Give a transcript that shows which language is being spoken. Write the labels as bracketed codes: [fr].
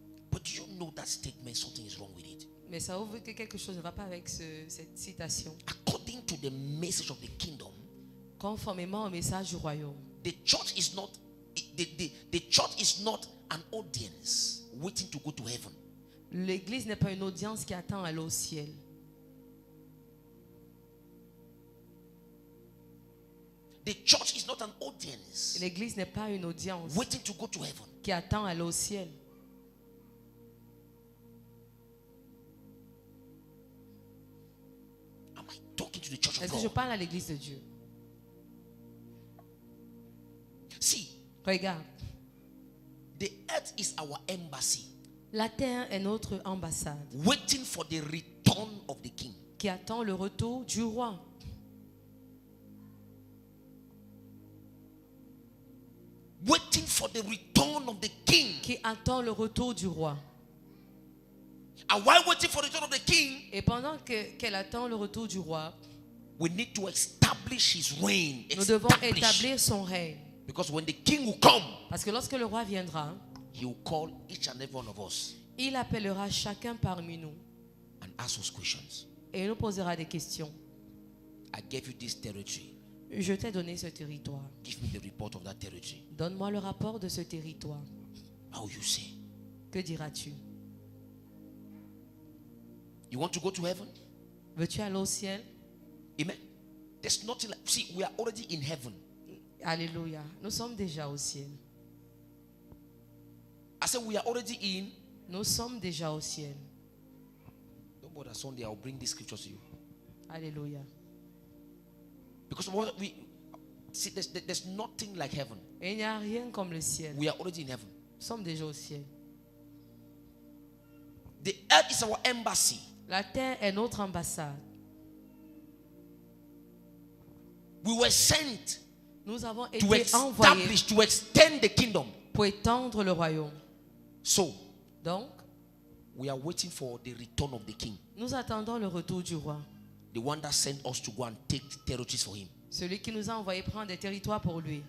[en] but do you know that statement, something is wrong with it? [fr] Mais ça ouvre que quelque chose ne va pas avec cette citation. [en] According to the message of the kingdom, [fr] Conformément au message du royaume. [en] the church is not the church is not an audience waiting to go to heaven. [fr] L'église n'est pas une audience qui attend à aller au ciel. [en] The church is not an audience [fr] L'église n'est pas une audience [en] waiting to go to heaven. [fr] qui attend à aller au ciel. [en] Am I talking to the church of [fr] Est-ce que je [en] God? [fr] parle à l'église de Dieu? [en] See, [fr] Regarde, [en] the earth is our embassy. [fr] La terre est notre ambassade [en] waiting for the return of the king. [fr] qui attend le retour du roi. [en] Waiting for the return of the king. [fr] Qui attend le retour du roi. [en] And while waiting for the return of the king, [fr] Et pendant qu'elle attend le retour du roi, [en] we need to establish his reign. [fr] nous devons établir son règne. [en] Because when the king will come, [fr] Parce que lorsque le roi viendra, [en] he will call each and every one of us [fr] il appellera chacun parmi nous [en] and ask us questions. [fr] et il nous posera des questions. [en] I gave you this territory. [fr] Je t'ai donné ce territoire. [en] Give me the report of that territory. [fr] Donne-moi le rapport de ce territoire. [en] How will you say? [fr] Que diras-tu? [en] You want to go to heaven? [fr] Veux-tu aller au ciel? [en] Amen. There's nothing like, see, we are already in heaven. [fr] Alléluia. Nous sommes déjà au ciel. [en] I said we are already in. [fr] Nous sommes déjà au ciel. [en] Don't bother, Sunday I'll bring these scriptures to you. [fr] Alléluia. [en] Because we see, there's nothing like heaven. [fr] Et il n'y a rien comme le ciel. [en] We are already in heaven. [fr] Nous sommes déjà au ciel. [en] The earth is our embassy. [fr] La terre est notre ambassade. [en] We were sent [fr] Nous avons [en] to [fr] été envoyés [en] establish, to extend the kingdom. [fr] pour étendre le royaume. [en] So, [fr] Donc, [en] we are waiting for the return of the king. [fr] nous attendons le retour du roi. [en] The one that sent us to go and take territories for him. [fr] Celui qui nous a envoyé prendre des territoires pour lui.